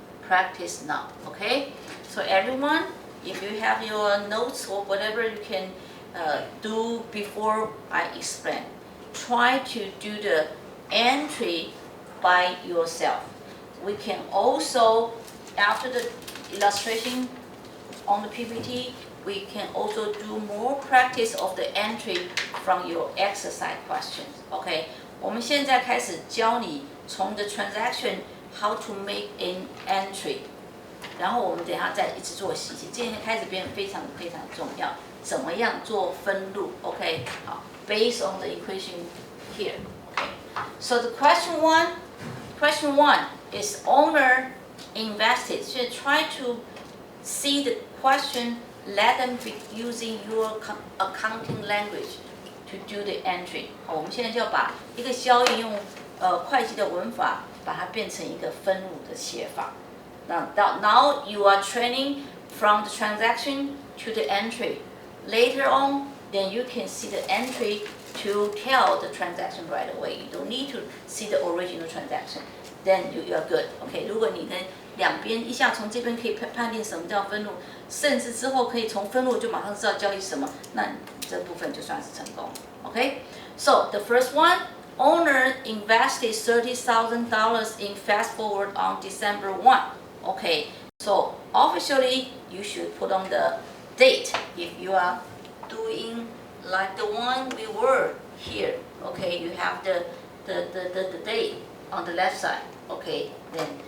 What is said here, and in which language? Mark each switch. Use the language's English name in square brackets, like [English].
[English] Okay? So everyone, if you have your notes or whatever you can do before I explain, try to do the entry by yourself. We can also, after the illustration on the PPT, we can also do more practice of the entry from your exercise questions. [Chinese] Okay, 我们现在开始教你从 [English] the transaction how to make an entry， [Chinese] 然后我们等一下再一直做细节。今天开始变得非常重要，怎么样做分录 ？OK， 好 ， [English] based on the equation here. Okay, so the question one is owner invested. So try to see the question. Let them be using your accounting language to do the entry. [Chinese] 好，我们现在就要把一个交易用会计的文法把它变成一个分录的写法。 [English] Now you are training from the transaction to the entry. Later on, then you can see the entry to tell the transaction right away. You don't need to see the original transaction. Then you are good. [Chinese] OK， 如果你跟两边一下从这边可以判定什么叫分录，甚至之后可以从分录就马上知道交易什么，那这部分就算是成功。 [English] OK， so the first one, owner invested $30,000 in fast forward on December 1. OK, so officially you should put on the date if you are doing like the one we were here. Okay, you have the date on the left side. Okay, then.